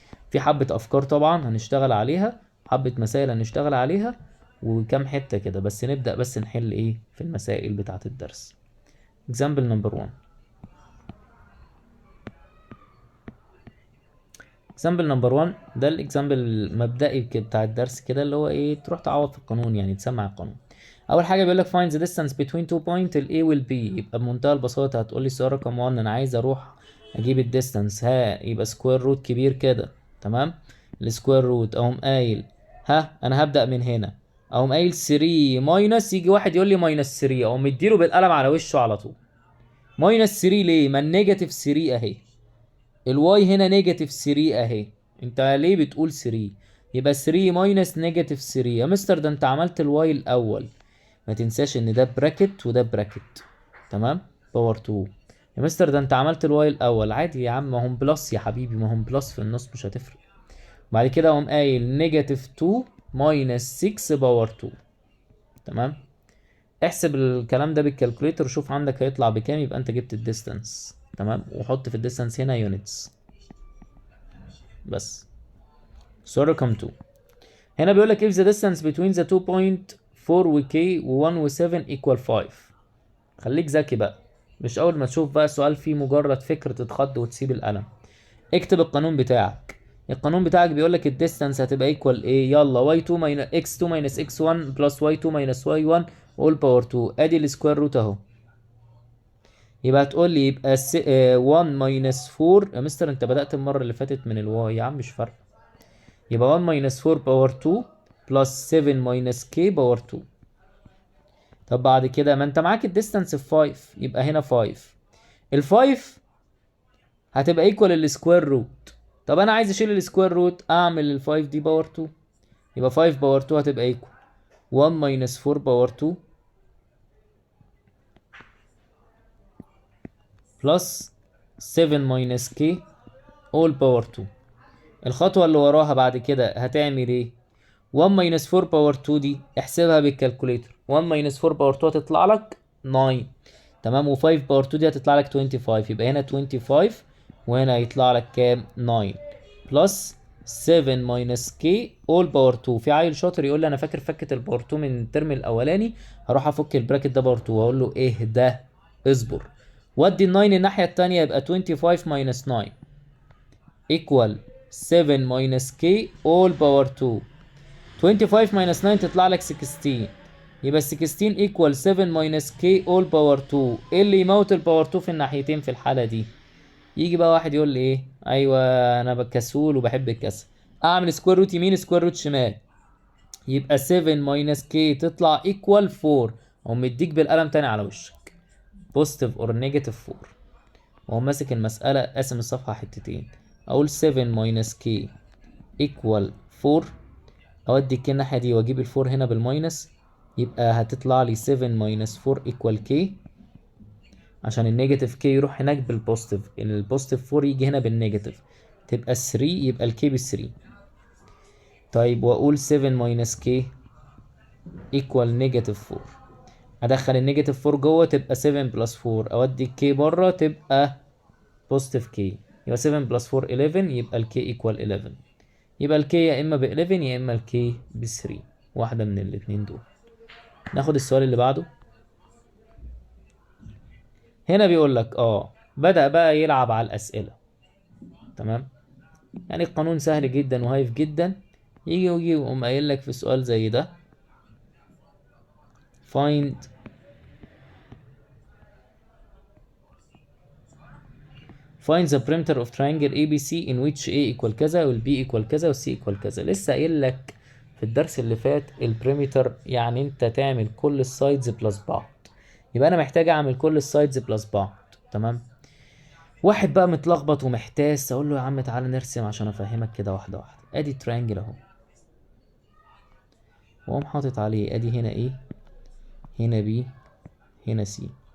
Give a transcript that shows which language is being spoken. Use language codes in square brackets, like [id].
[ar] في حبة افكار طبعا هنشتغل عليها، حبة مسائل هنشتغل عليها وكم حتة كده، بس نبدأ بس نحل ايه في المسائل بتاعة الدرس. [en] example number 1. example number 1 [ar] ده الاكزامبل المبدئي بتاع الدرس كده، اللي هو ايه؟ تروح تعوض في القانون، يعني تسمع القانون. اول حاجه بيقول لك [en] find the distance between two point ال A وال B. [ar] يبقى بمنتهى البساطه هتقول لي السؤال رقم 1 انا عايز اروح اجيب الديستانس، يبقى سكوير روت كبير كده. تمام. السكوير روت اقوم قايل انا هبدا من هنا، اقوم قايل 3 ماينس، يجي واحد يقول لي ماينس 3، اقوم مديله بالقلم على وشه على طول. ماينس 3 ليه؟ ما النيجاتيف 3 اهي، الواي هنا نيجاتيف 3 اهي، انت ليه بتقول 3؟ يبقى 3 ماينس نيجاتيف 3. يا مستر ده انت عملت الواي الاول، ما تنساش ان ده براكت وده براكت. تمام. باور 2. يا مستر ده انت عملت الواي الاول، عادي يا عم، ما هم بلس يا حبيبي، ما هم بلس في النص مش هتفرق. بعد كده اقوم قايل نيجاتيف 2 ماينس 6 باور 2. تمام. احسب الكلام ده بالكالكوليتر وشوف عندك هيطلع بكام، يبقى انت جبت الديستانس. تمام. وحط في الديستانس هنا يونتس بس. سؤال رقم 2 هنا بيقول لك [en] if the distance between the two point [ar] 4 و k و 1 و 7 equal 5. خليك ذكي بقى، مش اول ما تشوف بقى سؤال فيه مجرد فكرة تتخض وتسيب القلم. اكتب القانون بتاعك. القانون بتاعك بيقول لك الديستانس هتبقى ايكوال ايه؟ يلا [en] y2 minus x2 minus x1 plus y2 minus y1 all power 2. [ar] ادي السكوير روت اهو. يبقى هتقول لي يبقى [en] 1 minus 4. [ar] يا مستر انت بدأت المرة اللي فاتت من الواي يا عم، مش فارقة. يبقى 1 minus 4 باور 2 [en] plus 7 minus k [ar] باور 2. طب بعد كده ما انت معاك الديستانس في 5، يبقى هنا 5. ال 5 هتبقى ايكوال السكوير روت. طب انا عايز اشيل السكوير روت، اعمل ال 5 دي باور 2. يبقى 5 باور 2 هتبقى ايكوال [en] 1 minus 4 [ar] باور 2 plus 7 minus k all باور 2. الخطوة اللي وراها بعد كده هتعمل ايه؟ [en] 1 minus 4 [ar] باور 2 دي احسبها بالكالكوليتر. 1 minus 4 باور 2 هتطلع لك 9. تمام. و5 باور 2 دي هتطلع لك 25. يبقى هنا 25 وهنا هيطلع لك كام؟ [en] 9 plus 7 minus k all [ar] باور 2. في عيل شاطر يقول لي انا فاكر فكة الباور 2 من الترم الاولاني، هروح افك البراكت ده باور 2 واقول له ايه ده؟ اصبر. ودي ال 9 الناحية التانية، يبقى [en] 25 minus 9 equal 7 minus k all [ar] باور 2. [en] 25 minus 9 [ar] تطلع لك 16. يبقى [en] 16 equal 7 minus k all [ar] باور 2. ايه اللي يموت الباور 2 في الناحيتين في الحالة دي؟ يجي بقى واحد يقول لي ايه؟ ايوه انا بكسول وبحب الكسل. اعمل سكوير روت يمين سكوير روت شمال. يبقى [en] 7 minus k [ar] تطلع equal 4. او مديك بالقلم تاني على وشك [en] positive or negative 4. [ar] وهو ماسك المسألة قاسم الصفحة حتتين. اقول [en] 7 minus k equal 4. [ar] اودي الكي الناحية دي واجيب الفور هنا بالماينس، يبقى هتطلع لي [en] 7 minus 4 equal k. [ar] عشان النيجاتيف k يروح هناك بالبوزيتيف، البوزيتيف 4 يجي هنا بالنيجاتيف، تبقى 3. يبقى الكي ب 3. طيب واقول [en] 7 minus k equal [ar] نيجاتيف 4. ادخل النيجاتيف 4 جوه تبقى 7 بلس 4. اودي الكي بره تبقى بوزيتيف k. يبقى 7 بلس 4 11. يبقى الكي ايكوال 11. يبقى الكي يا اما ب 11 يا اما الكي ب 3. واحدة من الاتنين دول. ناخد السؤال اللي بعده. هنا بيقول لك بدأ بقى يلعب على الأسئلة. تمام. يعني القانون سهل جدا وهايف جدا. يجي ويقوم قايل لك في سؤال زي ده [en] find the perimeter of triangle ABC in which A equal [ar] كذا وال B equal كذا وال C equal كذا. لسه قايل لك في الدرس اللي فات البريمتر يعني انت تعمل كل السايدز بلس بعض. يبقى انا محتاج اعمل كل السايدز بلس بعض. تمام. واحد بقى متلخبط ومحتاس، اقول له يا عم تعالى نرسم عشان افهمك كده واحده واحده. ادي تريانجل اهو، واقوم حاطط عليه ادي هنا ايه، هنا بي، هنا سي.